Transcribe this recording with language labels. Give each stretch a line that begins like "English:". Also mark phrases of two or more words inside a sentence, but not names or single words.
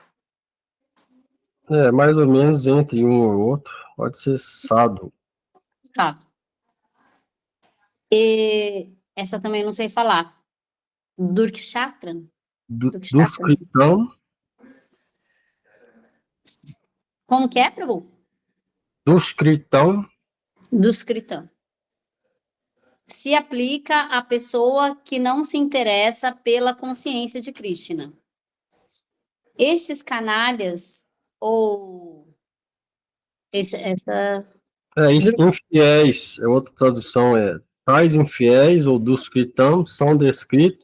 Portuguese: É, mais ou menos entre um e outro, pode ser sadhu. Sadhu. E essa também não sei falar. Durkshatran? Duskritam. Como que é, Prabhu? Duskritam. Duskritam. Se aplica à pessoa que não se interessa pela consciência de Krishna. Estes canalhas, ou Infiéis, outra tradução tais infiéis ou duskritam são descritos